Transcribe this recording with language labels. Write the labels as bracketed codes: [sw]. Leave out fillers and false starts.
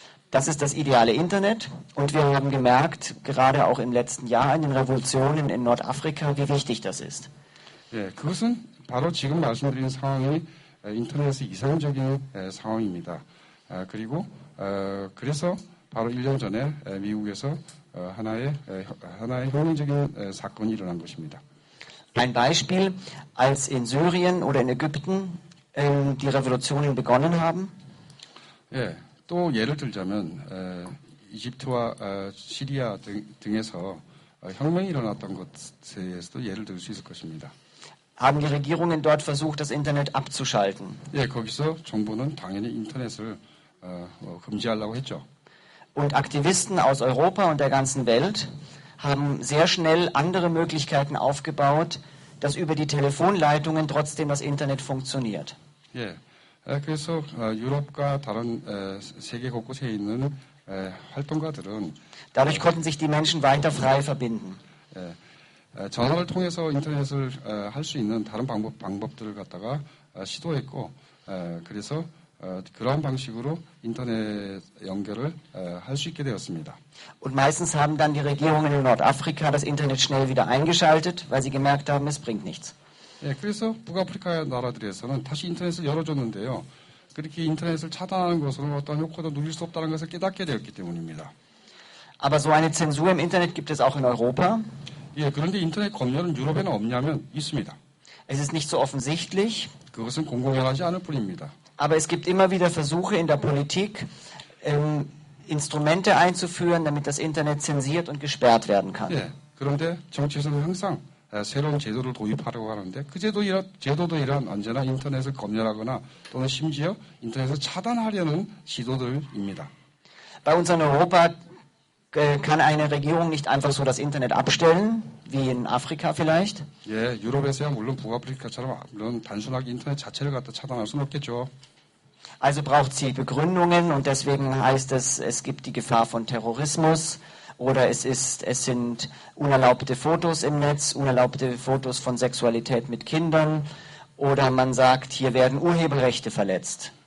[de] Das ist das ideale Internet und wir haben gemerkt, gerade auch im letzten Jahr in den Revolutionen in Nordafrika, wie wichtig das ist. [ko] 예, 그것은 바로 지금 말씀드린 상황이 인터넷의 이상적인 상황입니다. 그리고 그래서 바로 1년 전에 미국에서 하나의 혁명적인 사건이 일어난 것입니다. [de] Ein Beispiel, als in Syrien oder in Ägypten die Revolutionen begonnen haben, [ko] 예, 또 예를 들자면 이집트와 시리아 등에서 혁명이 일어났던 것에 대해서도 예를 들 수 있을 것입니다. [de] haben die Regierungen dort versucht, das Internet abzuschalten. [ko] 예, 거기서 정부는 당연히 인터넷을 금지하려고 했죠. [de] Und Aktivisten aus Europa und der ganzen Welt haben sehr schnell andere Möglichkeiten aufgebaut, dass über die Telefonleitungen trotzdem das Internet funktioniert. [ko] 예, 그래서 유럽과 다른 세계 곳곳에 있는 활동가들은 [de] Dadurch konnten sich die Menschen weiter frei verbinden. [ko] 전화를 통해서 인터넷을 할 수 있는 다른 방법들을 갖다가 시도했고, 그래서 그러한 방식으로 인터넷 연결을 할 수 있게 되었습니다. [de] Und meistens haben dann die Regierungen in Nordafrika das Internet schnell wieder eingeschaltet, weil sie gemerkt haben, es bringt nichts. [ko] 예, 그래서 북아프리카 나라들에서는 다시 인터넷을 열어줬는데요. 그렇게 인터넷을 차단하는 것으로는 어떠한 효과도 누릴 수 없다는 것을 깨닫게 되었기 때문입니다. [de] Aber so eine Zensur im Internet gibt es auch in Europa. [ko] 예, 그런데 인터넷 검열은 유럽에는 없냐면 있습니다. [de] Es ist nicht so offensichtlich, [ko] 그것은 공공연하지 않을 뿐입니다. [de] aber es gibt immer wieder Versuche in der Politik, Instrumente einzuführen, damit das Internet zensiert und gesperrt werden kann. [ko] 예, 그런데 정치에서는 항상 새로운 제도를 도입하려고 하는데 그 제도도 이러한 언제나 인터넷을 검열하거나 또는 심지어 인터넷을 차단하려는 시도들입니다. [de] Bei uns in Europa kann eine Regierung nicht einfach so das Internet abstellen, wie in Afrika vielleicht. [ko] 예, 유럽에서야 물론 북아프리카처럼 물론 단순하게 인터넷 자체를 갖다 차단할 수는 없겠죠. [de] Also braucht sie Begründungen und deswegen heißt es, es gibt die Gefahr von Terrorismus oder es sind unerlaubte Fotos im Netz, unerlaubte Fotos von Sexualität mit Kindern oder man sagt, hier werden Urheberrechte verletzt.